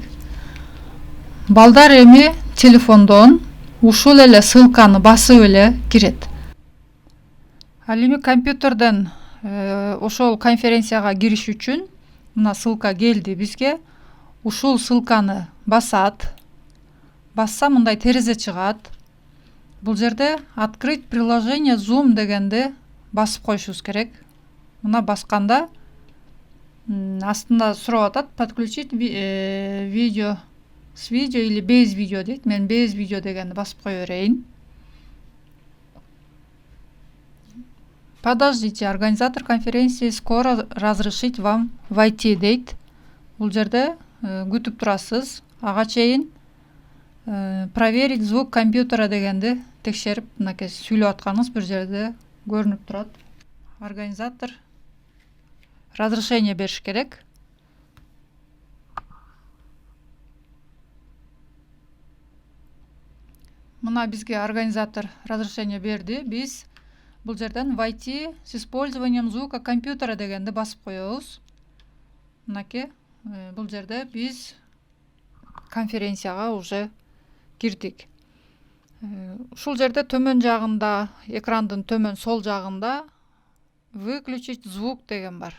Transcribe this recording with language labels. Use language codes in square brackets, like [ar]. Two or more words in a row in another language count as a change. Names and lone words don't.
[ky] Балдар эми телефондон ушул эле ссылканы басып эле кирет. Ал эми компьютерден ошол конференцияга кириш үчүн мына ссылка келди бизге. Ушул ссылканы басат. Басса мындай терезе чыгат. Бул жерде [ru] открыть приложение [ky] Zoom дегенди басып коюшубуз керек. Мына басканда астында сурап атат: [ru] подключить видео с видео или без видео дейт. [ky] Мен [ru] без видео [ky] дегенди басып кое берейин. [ru] Подождите, организатор конференции скоро разрешить вам войти дейт. [ky] Бул жерде күтүп турасыз. Ага чейин [ru] проверить звук компьютера [ky] дегенди текшерип, мынакей сүйлөп атканыңыз бир жерде көрүнүп турат. [ru] Организатор разрешение [ky] бериш керек. Мына бизге [ru] организатор разрешение [ky] берди. Биз бул жерден [ru] войти с использованием звука компьютера [ky] дегенди басып коебуз. Мынакей бул жерде биз конференцияга уже кирдик. Ушул жерде төмөн жагында, экрандын төмөн сол жагында [ru] выключить звук [ky] деген бар.